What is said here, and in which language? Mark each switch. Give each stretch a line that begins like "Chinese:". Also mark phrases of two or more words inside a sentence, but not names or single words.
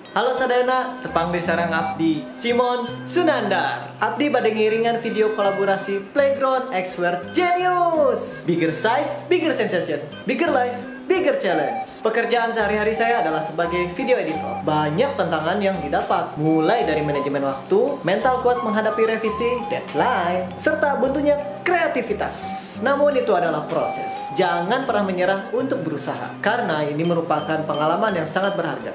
Sundanese: Halo sadayana, tepang disarang Abdi Simon Sunandar. Abdi bade ngiringan video kolaborasi Playground X Word Genius.
English: Bigger size, bigger sensation, bigger life, bigger challenge.
Indonesian: Pekerjaan sehari-hari saya adalah sebagai
English: video editor.
Indonesian: Banyak tantangan yang didapat, mulai dari manajemen waktu, mental kuat menghadapi revisi, deadline, serta buntunya kreativitas. Namun itu adalah proses. Jangan pernah menyerah untuk berusaha, karena ini merupakan pengalaman yang sangat berharga.